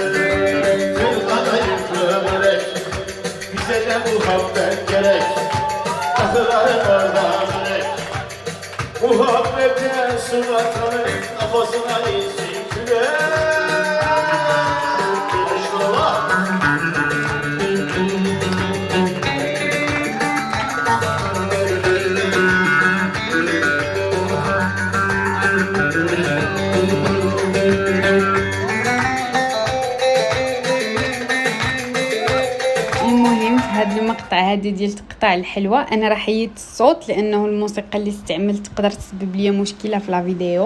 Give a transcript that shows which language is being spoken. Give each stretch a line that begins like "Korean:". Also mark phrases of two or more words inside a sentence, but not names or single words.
Turkish: Kadayıf börek, bize de muhabbet gerek. Katıları orada gerek. Muhabbete sunatanı kafasına insin kürek. Yaşlılar.
Arabic: المهم في هذا المقطع هذا ديال تقطع الحلوى انا راح حيدت الصوت لانه الموسيقى اللي استعملت تقدر تسبب لي مشكله في
French: la vidéo.